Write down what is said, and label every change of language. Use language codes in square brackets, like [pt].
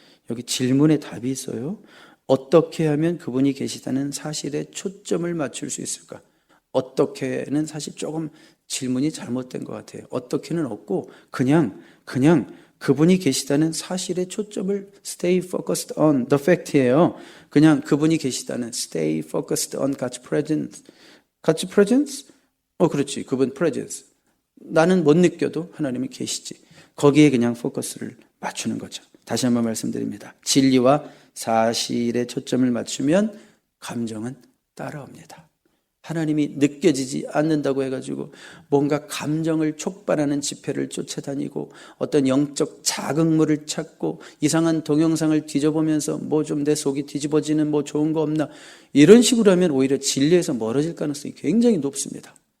[ko] 여기 질문에 답이 있어요. 어떻게 하면 그분이 계시다는 사실에 초점을 맞출 수 있을까? 어떻게는 사실 조금 질문이 잘못된 것 같아요. 어떻게는 없고 그냥 그분이 계시다는 사실에 초점을 [en] stay focused on the fact [ko] 예요. 그냥 그분이 계시다는 [en] stay focused on God's presence. God's presence? [ko] 그렇지. 그분 presence. 나는 못 느껴도 하나님이 계시지. 거기에 그냥 포커스를 맞추는 거죠. 다시 한번 말씀드립니다. 진리와 사실에 초점을 맞추면 감정은 따라옵니다. 하나님이 느껴지지 않는다고 해가지고 뭔가 감정을 촉발하는 집회를 쫓아다니고 어떤 영적 자극물을 찾고 이상한 동영상을 뒤져보면서 뭐 좀 내 속이 뒤집어지는 뭐 좋은 거 없나 이런 식으로 하면 오히려 진리에서 멀어질 가능성이 굉장히 높습니다.